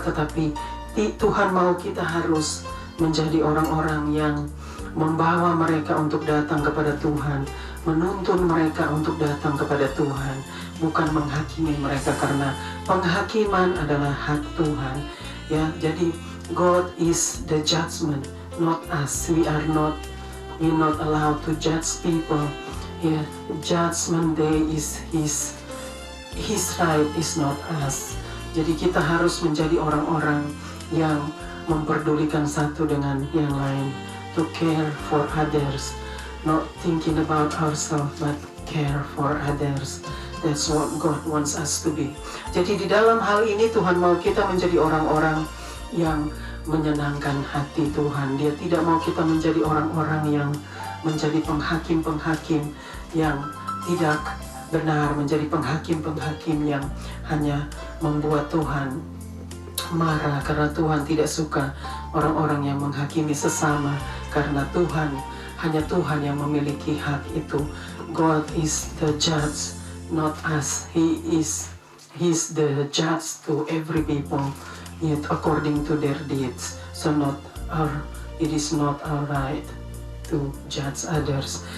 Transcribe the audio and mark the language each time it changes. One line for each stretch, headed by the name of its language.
Indonesian: Tetapi Tuhan mau kita harus menjadi orang-orang yang membawa mereka untuk datang kepada Tuhan, menuntun mereka untuk datang kepada Tuhan, bukan menghakimi mereka, karena penghakiman adalah hak Tuhan. Ya, jadi
English: God is the judgment, not us. We not allowed to judge people. Yeah, judgment day is his right, is not us.
Indonesian: Jadi kita harus menjadi orang-orang yang memperdulikan satu dengan yang lain,
English: to care for others,
Indonesian: not thinking about ourselves but care for others.
English: That's what God wants us to be.
Indonesian: Jadi di dalam hal ini Tuhan mau kita menjadi orang-orang yang menyenangkan hati Tuhan. Dia tidak mau kita menjadi orang-orang yang menjadi penghakim-penghakim yang tidak benar, menjadi penghakim-penghakim yang hanya membuat Tuhan marah, karena Tuhan tidak suka orang-orang yang menghakimi sesama, karena hanya Tuhan yang memiliki hak itu.
English: God is the judge, not us. He's the judge to every people, yet according to their deeds. So it is not our right to judge others.